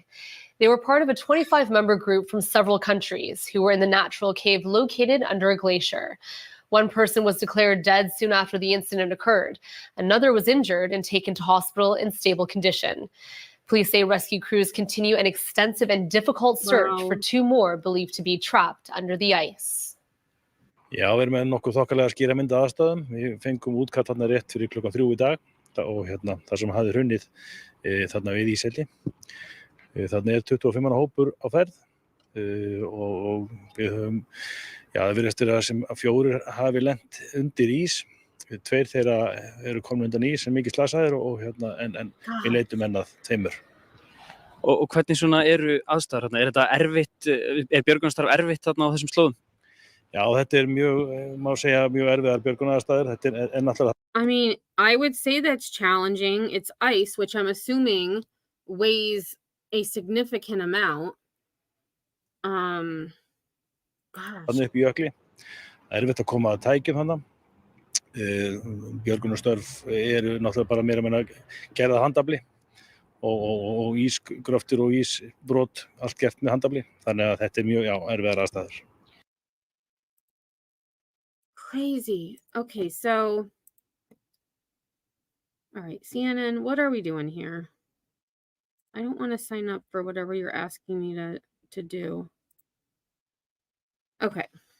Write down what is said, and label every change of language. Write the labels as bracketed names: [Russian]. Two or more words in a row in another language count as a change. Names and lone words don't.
[English] They were part of a 25-member group from several countries who were in the natural cave located under a glacier. One person was declared dead soon after the incident occurred. Another was injured and taken to hospital in stable condition. Police say rescue crews continue an extensive and difficult search for 2 more believed to be trapped under the ice. [Icelandic] Já, við erum með nokkuð þokkalega skýra mynd af aðstæðum. Við fengum útkall þarna rétt fyrir klukkan 3 í dag og þar sem hafði hrunnið þarna við Íshelli. Þarna 25 manna hópur á ferð og við höfum, það virðist vera sem að 4 hafi lent undir ís. 2 þeirra eru komin undan ís sem mikið slasaðir og en við leitum enn að 2. Og hvernig svona eru aðstæður þarna? Þetta erfitt, björgunarstarf erfitt þarna á þessum slóðum? Já, þetta mjög, má segja mjög erfiðar björgunaraðstæður. Þetta náttúrulega. [English] I mean, I would say that's challenging. It's ice, which I'm assuming weighs a significant amount. Gosh. [Icelandic] Þarna upp í jökli. Erfitt að koma að tækjum þarna. Björgunarstörf eru náttúrulega bara meira meina gerða handafli og ísgröftur og ísbrot allt gert með handafli. Þannig að þetta mjög erfiðar aðstæður. [English] Crazy. Okay, so all right, CNN, what are we doing here? I don't want to sign up for whatever you're asking me to do. Okay.